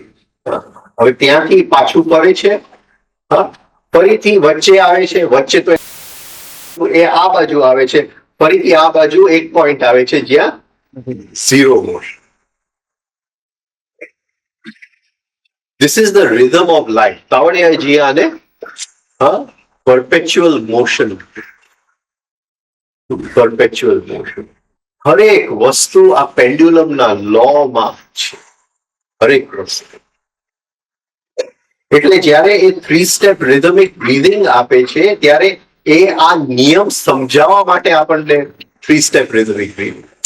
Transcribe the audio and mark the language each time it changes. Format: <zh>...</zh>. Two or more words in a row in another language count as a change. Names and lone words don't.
<gu>હવે ત્યાંથી પાછું ફરે છે, ફરીથી વચ્ચે આવે છે, વચ્ચે તો એ આ બાજુ આવે છે, ફરીથી આ બાજુ એક પોઈન્ટ આવે છે જ્યાં</gu> <en>zero motion. This is the rhythm of life.</en> <gu>તાવડિયાજી આને</gu> <en>perpetual motion. Perpetual motion.</en> <gu>હરેક વસ્તુ આ પેન્ડ્યુલમના લોમાં છે. હરેક વસ્તુ. એટલે જ્યારે એ</gu> <en>3 step rhythmic breathing</en> <gu>આપે છે ત્યારે એ આ નિયમ સમજાવવા માટે આપણને</gu> <en>3 step rhythmic breathing.</en>